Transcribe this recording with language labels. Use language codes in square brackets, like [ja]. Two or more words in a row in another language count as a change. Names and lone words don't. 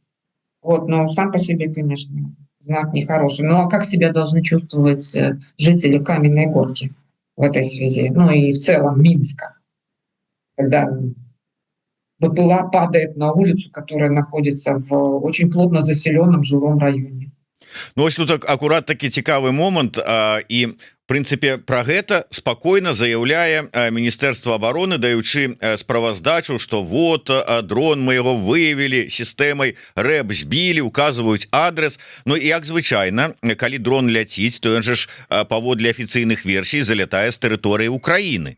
[ru] Вот, но сам по себе, конечно, знак нехороший. Ну, а как себя должны чувствовать жители Каменной Горки в этой связи? Ну, и в целом Минска, когда БПЛА падает на улицу, которая находится в очень плотно заселенном жилом районе. [be] Ну, ось тут акурат такі цікавы момант, і в прынцыпе пра гэта спакойна заяўляе Міністэрства обороны, даючы справаздачу, што вот дрон мы яго выявілі сістэмай рэп, збілі, указваюць адрес. Ну і як звычайна, калі дрон ляціць, то ён жа ж паводле афіцыйных версій залятае з тэрыторыі Украіны.